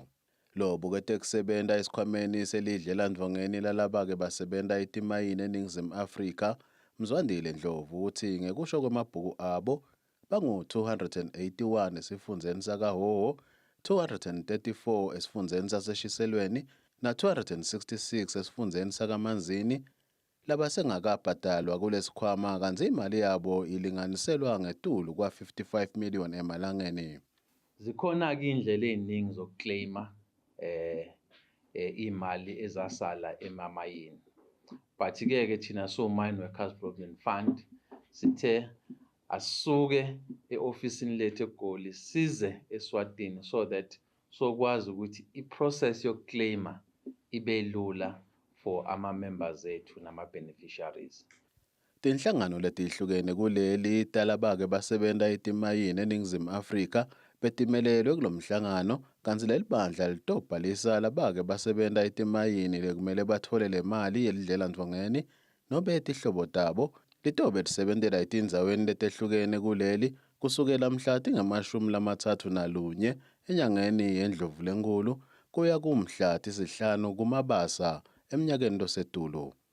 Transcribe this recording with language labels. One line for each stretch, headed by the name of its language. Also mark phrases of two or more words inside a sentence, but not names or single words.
Swati: Lo bukete kusebenta esikhwameni selidlelandvongeni lalabake basebenta etimayini eNingizimu Afrika Mzwandile Ndlovu uthi ngekusho kwemabhuku abo bangu-281 esifundeni sakaHhohho, 234 esifundeni saseshiselweni na-266 esifundeni sakaManzini labasengakabhadalwa kulesikhwama kanti imali yabo ilinganiselwa ngetulu kwa-55 million emalangeni. Zikhona-ke indlela ey'ningi zokuclaima imali ezasala emamayini. But-ke thina so-Mine Workers Provident Fund sithe asisuke e-ofisini lethu eGoli size eSwatini
English: so that
Swati: sokwazi ukuthi i-process yokuclaima ibe lula for ama-members ethu nama-beneficiaries. Tinhlangano letihlukene kuleli talabake basebenta etimayini eNingizimu Afrika betimelelwe kulomhlangano kanti leli bandla litobhalisa labake basebenta etimayini lekumele bathole le mali yelidlelandvongeni nobe etihlobo tabo litobe lisebentela etindzaweni letehlukene kuleli kusukela mhla tinga-31 enyangeni yeNdlovulenkulu kuya kumhla tisi-5 kuMabasa eminyakeni losetulu.